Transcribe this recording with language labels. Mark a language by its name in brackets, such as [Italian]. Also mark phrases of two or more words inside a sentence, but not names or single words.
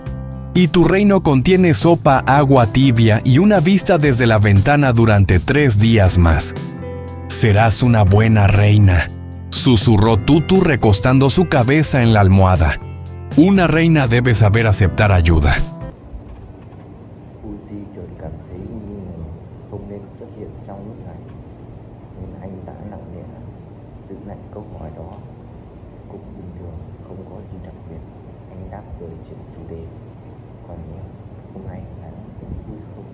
[Spanish] «Y tu reino contiene sopa, agua tibia y una vista desde la ventana durante 3 días más». «Serás una buena reina», susurró Tutu recostando su cabeza en la almohada. «Una reina debe saber aceptar ayuda». [Vietnamese] Uzi chợt cảm thấy nghi ngờ không nên xuất hiện trong lúc này, nhưng anh đã nặng nề giữ lại câu hỏi đó. Cũng bình thường, không có gì đặc biệt. Anh đáp rồi chuyển chủ đề. «Còn em, hôm nay anh thấy vui không?».